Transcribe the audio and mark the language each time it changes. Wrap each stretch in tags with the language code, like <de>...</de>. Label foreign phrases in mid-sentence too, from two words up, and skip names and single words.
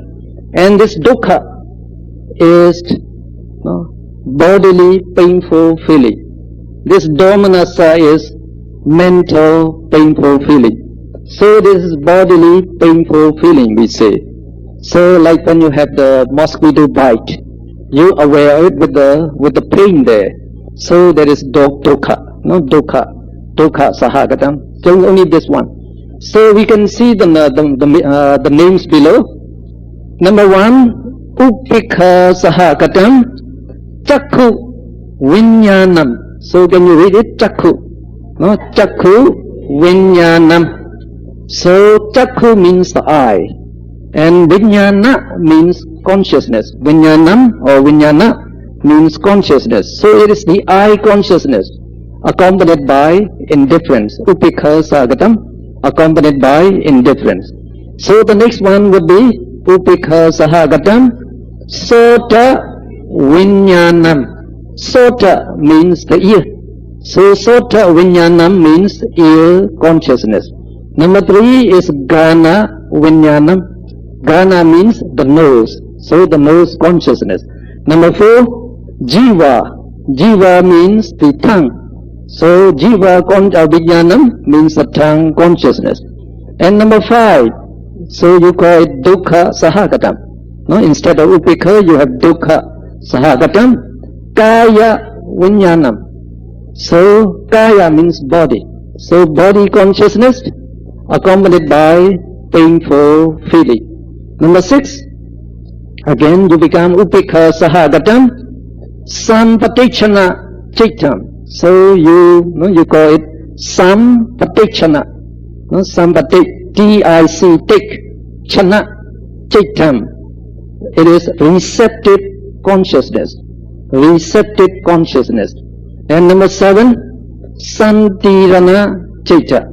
<en>And this Dukkha is bodily painful feeling. This Domanassa is mental painful feeling. So this is bodily painful feeling, we say. So like when you have the mosquito bite, you are aware of it with the pain there. So there is</en> <pi>dukkha, dukkha sahagatam.</pi> <en>So only this one. So we can see the names below. Number 1,</en> <pi>upikha sahagatam, chakku vinyanam.</pi> <en>So can you read it?</en> <pi>Chakku, chakku vinyanam.</pi> <en>So chakku means the eye, and vijnana means consciousness. Vijnanam or vijnana means consciousness. So it is the eye consciousness accompanied by indifference.</en> <pi>Upikha sagatam,</pi> <en>accompanied by indifference. So the next one would be</en> <pi>upikha sahagatam, sota vijnanam.</pi> <en>Sota means the ear. So</en> <pi>sota vijnanam</pi> <en>means ear consciousness. Number 3 is</en> <pi>gana vijnanam.</pi> <en>Gana means the nose. So the nose consciousness. Number 4, jiva. Jiva means the tongue. So</en> <pi>jiva vijnanam</pi> <en>means the tongue consciousness. And number 5, so you call it</en> <pi>dukkha sahagatam.</pi> <en>Instead of upikha, you have</en> <pi>dukkha sahagatam. Kaya vijnanam.</pi> <en>So kaya means body. So body consciousness accompanied by painful feeling. Number 6, again you become</en> <pi>upikha sahagatam, sampatichana chittam.</pi> <en>So you call it sampatichana, sampatik, T-I-C, tik,</en> <pi>chana, chittam.</pi> <en>It is receptive consciousness, receptive consciousness. And number 7,</en> <pi>santirana citta.</pi>